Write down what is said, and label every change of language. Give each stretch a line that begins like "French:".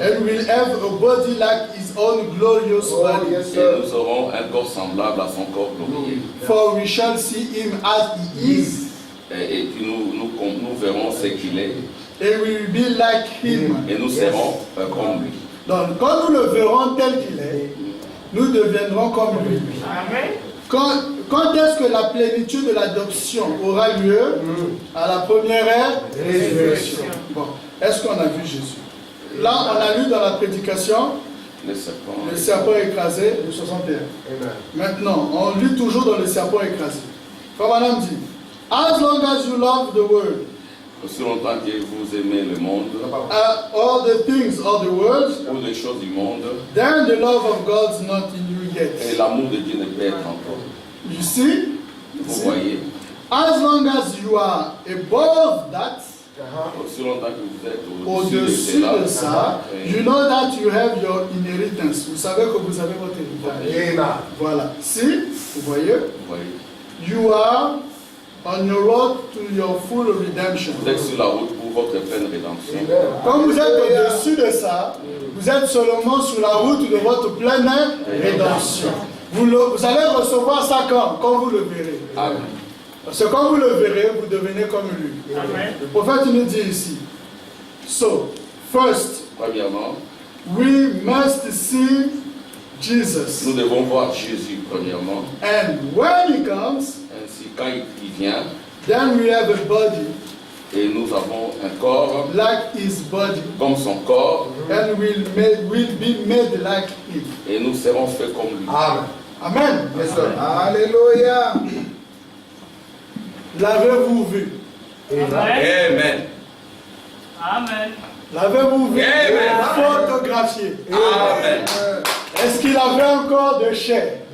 English: and we'll have a body like his own glorious body.
French: Et nous aurons un corps semblable à son corps glorieux.
English: For we shall see him as he is,
French: Et puis nous verrons ce qu'il est.
English: and we will be like him.
French: Et nous serons comme lui. Donc, quand nous le verrons tel qu'il est, nous deviendrons comme lui. Amen. Quand est-ce que la plénitude de l'adoption aura lieu? À la première résurrection. Bon, est-ce qu'on a vu Jésus? Là, on a lu dans la prédication Le le serpent. serpent écrasé de 61. Maintenant, on lit toujours dans le serpent écrasé. Frère Branham dit,
English: as long as you love the world,
French: Aussi longtemps que vous aimez le monde,
English: all the things of the world,
French: ou les choses du monde,
English: then the love of God is not in you
French: et
English: yet.
French: l'amour de Dieu ne peut être encore.
English: You see?
French: Vous voyez,
English: As long as you are above that,
French: aussi longtemps que vous êtes au-dessus au-dessus de ça,
English: you know that you have your inheritance.
French: Vous savez que vous avez votre héritage. Voilà. Si, vous voyez, vous voyez,
English: you are on your road to your full redemption.
French: vous êtes sur la route pour votre pleine rédemption. Quand vous êtes au-dessus de ça, vous êtes seulement sur la route de votre pleine rédemption. Vous allez recevoir ça quand vous le verrez. Amen. Parce que quand vous le verrez, vous devenez comme lui. Amen. Le prophète nous dit ici,
English: So, first,
French: Premièrement,
English: we must see Jesus.
French: nous devons voir Jésus, premièrement.
English: And when he comes,
French: Ainsi, quand il vient,
English: then we have a body
French: et nous avons un corps
English: like his body.
French: comme son corps,
English: And we'll be made like him.
French: et nous serons faits comme lui. Amen. Amen.
English: Yes, sir. Alléluia.
French: L'avez-vous vu? Amen. Amen. L'avez-vous vu? Amen. Photographié. Amen. Est-ce qu'il avait un corps de chair?